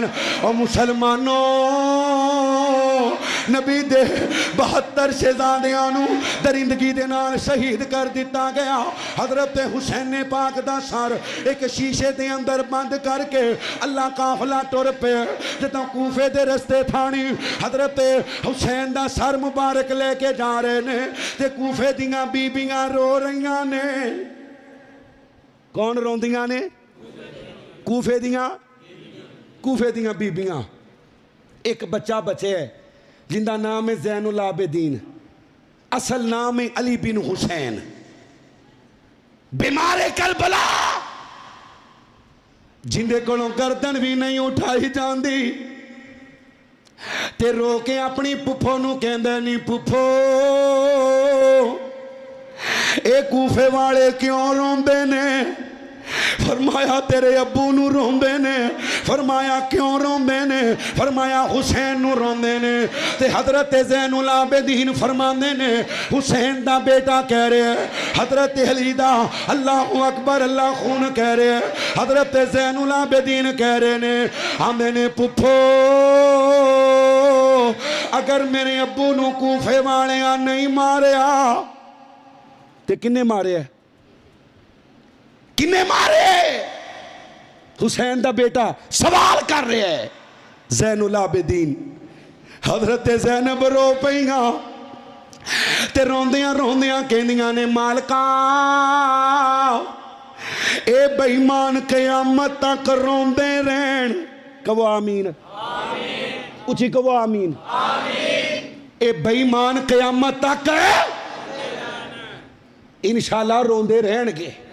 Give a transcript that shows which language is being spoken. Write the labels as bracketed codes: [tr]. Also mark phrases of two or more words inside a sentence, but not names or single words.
[pa] اور مسلمانوں نبی دے 72 شہزادیاں نو درندگی دے نال شہید کر دیتا گیا۔ حضرت حسین پاک دا سر ایک شیشے دے اندر بند کر کے اللہ قافلہ ٹر پہ جدوں کوفے دے رستے تھانی حضرت حسین دا سر مبارک لے کے جا رہے نے، تے کوفے دیاں بیبیاں رو رہیاں نے۔ کون روندیاں نے؟ کوفے دیاں بیبیاں۔ ایک بچہ بچے ہے جن دا نام ہے زین العابدین، اصل نام ہے علی بن حسین، بیمار کربلا، جن دے کولوں گردن بھی نہیں اٹھائی جاندی، تے رو کے اپنی پپھو نو کہندے نہیں پپھو اے کوفے والے کیوں روندے نے؟ فرمایا تیرے ابو نو روندے نے۔ فرمایا کیوں روندے نے؟ فرمایا حسین نو روندے نے۔ تے حضرت زین العابدین فرماندے نے حسین دا بیٹا کہہ رہے ہیں، حضرت علی دا اللہ اکبر اللہ خون کہہ رہے ہیں، حضرت زین العابدین کہہ رہے نے آندے نے پپھو اگر میرے ابو نو کوفے والیاں نہیں ماریا تے کنے مارے ہے؟ کنے مارے؟ حسین دا بیٹا سوال کر رہے ہیں۔ زین العابدین حضرت زینب رو پئیاں تے روندیاں روندیاں کہندیاں نے مالکا اے بے ایمان قیامت تک روندے رہن۔ کہو آمین، اچھی کہو آمین۔ اے بے ایمان قیامت تک انشاءاللہ روندے رہن گے۔